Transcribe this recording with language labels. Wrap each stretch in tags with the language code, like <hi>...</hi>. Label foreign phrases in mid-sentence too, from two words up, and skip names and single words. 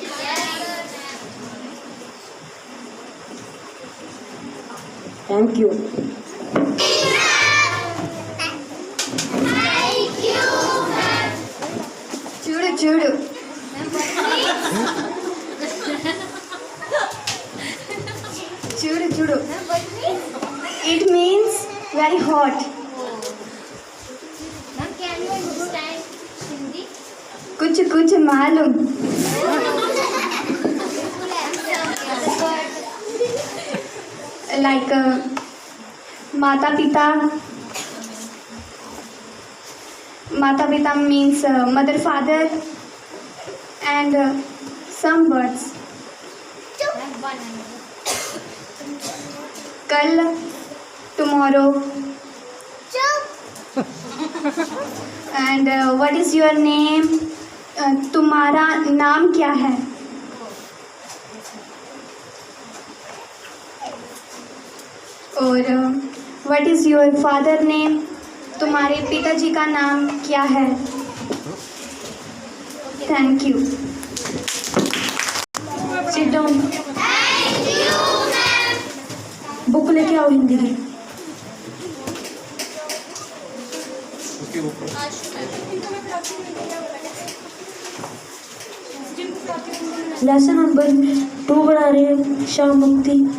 <en>Thank you.</en> <te>చూడు చూడు చూడు చూడు</te> <en>it means very hot.</en> <hi>कुछ कुछ मालूम.</hi> <en>Like</en> <hi>माता पिता</hi> <en>means mother father and some words.</en> <hi>कल, tomorrow.</hi> <en>And what is your name?</en> <hi>तुम्हारा नाम क्या है?</hi> <en>और what is your father name?</en> <hi>तुम्हारे पिताजी का नाम क्या है?</hi> <en>Thank you. Sit down.</en> <hi>बुक लेके आओ हिंदी की.</hi> <en>lesson number</en> <hi>2 बना रहे हैं शाम मुक्ति.</hi>